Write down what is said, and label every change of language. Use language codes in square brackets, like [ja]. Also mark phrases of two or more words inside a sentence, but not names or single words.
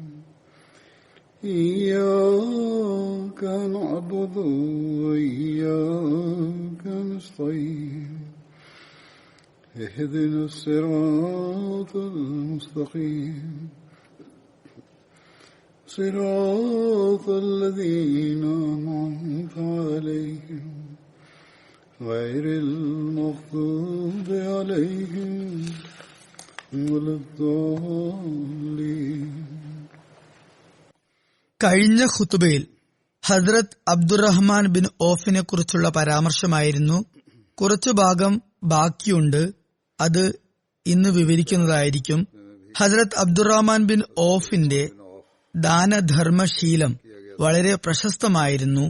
[ar] إياك نعبد وإياك نستعين اهدنا الصراط المستقيم صراط الذين أنعمت عليهم غير المغضوب عليهم ولا الضالين. [ml] കഴിഞ്ഞ ഖുതുബയിൽ ഹസ്രത്ത് അബ്ദുറഹ്മാൻ ബിൻ ഔഫിനെ കുറിച്ചുള്ള പരാമർശമായിരുന്നു. കുറച്ചു ഭാഗം ബാക്കിയുണ്ട്, അത് ഇന്ന് വിവരിക്കുന്നതായിരിക്കും. ഹസ്രത്ത് അബ്ദുറഹ്മാൻ ബിൻ ഔഫിന്റെ ദാനധർമ്മശീലം വളരെ പ്രശസ്തമായിരുന്നു.